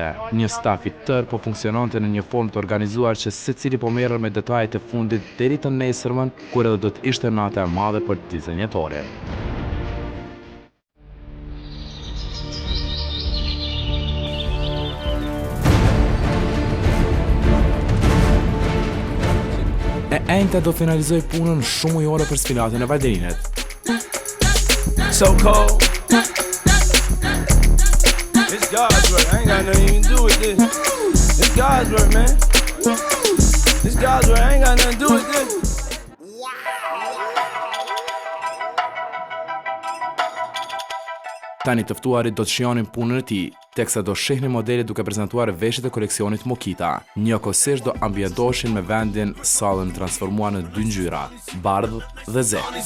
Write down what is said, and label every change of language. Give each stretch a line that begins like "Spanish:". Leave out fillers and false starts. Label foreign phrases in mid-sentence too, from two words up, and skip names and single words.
Albanian: Një staf i tërë po funksiononte në një formë të organizuar që secili po merret me detajet e fundit deri të nesërmën, kur edhe do të ishte nata e madhe për dizenjatorin. E enjta do finalizoj punën shumë ujore për sfilatën e Valdrinit.
English: So cold. It's God's work. I ain't got nothing to do with this. It's God's work, man. It's God's work. I ain't got nothing to do with this.
Albanian: Tani të ftuarit do të shijonin punën e tij, teksa do shihnin modelet duke prezantuar veshjet e koleksionit Mokita. Njëkohësisht do ambientoheshin me vendin sallën transformuar në 2 ngjyra, bardhë dhe zi.